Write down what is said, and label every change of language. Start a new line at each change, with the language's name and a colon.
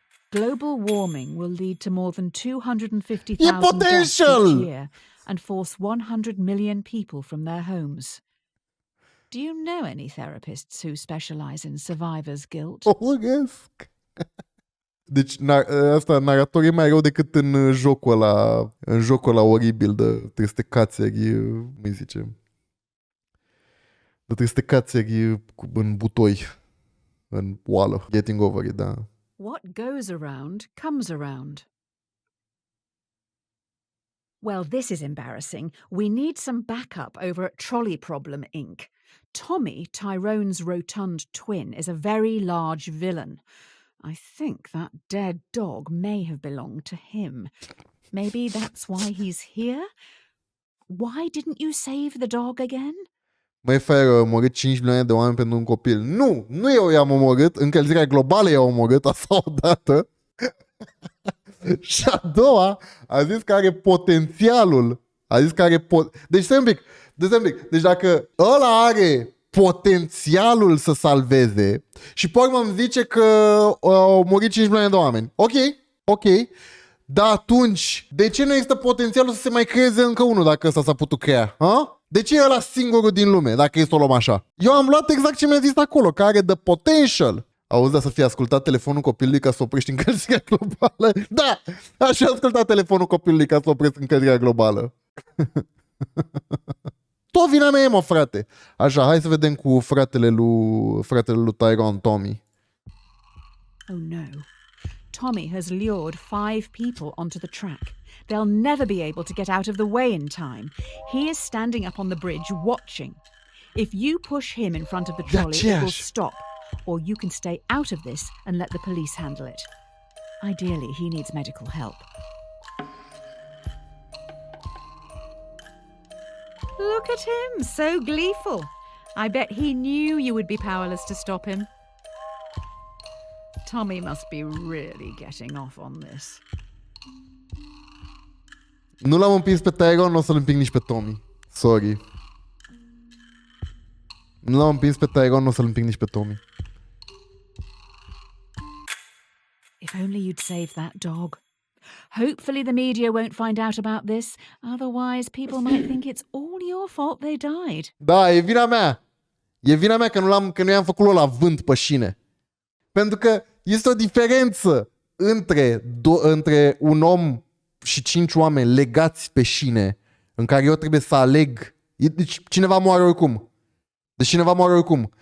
English: Global warming will lead to more than 250,000 deaths each year and force 100 million people from their homes. Do you know any therapists who specialize in survivor's guilt?
Romanian: Orăsc. Deci asta, narator e mai rău decât în jocul ăla oribil de trestecațeri, cum îi zice? De trestecațeri în butoi, în oală. Getting over it, da.
English: What goes around comes around. Well, this is embarrassing. We need some backup over at Trolley Problem, Inc. Tommy, Tyrone's rotund twin, is a very large villain. I think that dead dog may have belonged to him. Maybe that's why he's here? Why didn't you save the dog again?
Romanian: Măi, Faiăr, a omorât 5 milioane de oameni pentru un copil. Nu eu i-am omorât, încălzirea globală i-a omorât, asta odată. Și a doua a zis că are potențialul. Deci stai un pic. Deci dacă ăla are potențialul să salveze și pe urmă îmi zice că au murit 5 milioane de oameni. Ok. Dar atunci, de ce nu există potențialul să se mai creeze încă unul dacă ăsta s-a putut crea? Ha? De ce e ăla singurul din lume, dacă e să o luăm așa? Eu am luat exact ce mi-a zis acolo, că are
English: the potential.
Romanian: Auzi, să fie ascultat telefonul copilului ca să oprești încălzirea globală? Da! Așa ascultat telefonul copilului ca să oprești încălzirea globală. Tot vina mea e, mă, frate. Așa, hai să vedem cu fratele lui Tyrone, Tommy.
English: Oh no. Tommy has lured 5 people onto the track. They'll never be able to get out of the way in time. He is standing up on the bridge watching. If you push him in front of the trolley, it will stop. Or you can stay out of this and let the police handle it. Ideally, he needs medical help. Look at him, so gleeful. I bet he knew you would be powerless to stop him. Tommy must be really getting off on this.
Romanian: Nu l-am împins pe Tyrone, nu o să-l împing nici pe Tommy. Sorry. Nu l-am împins pe Tyrone, nu o să-l împing nici pe Tommy.
English: If only you'd save that dog. Hopefully the media won't find out about this. Otherwise, people might think it's all your fault they died.
Romanian: Da, e vina mea. E vina mea că nu i-am făcut la vânt pe șine. Pentru că este o diferență între un om și 5 oameni legați pe șine, în care eu trebuie să aleg. Deci cineva moare oricum.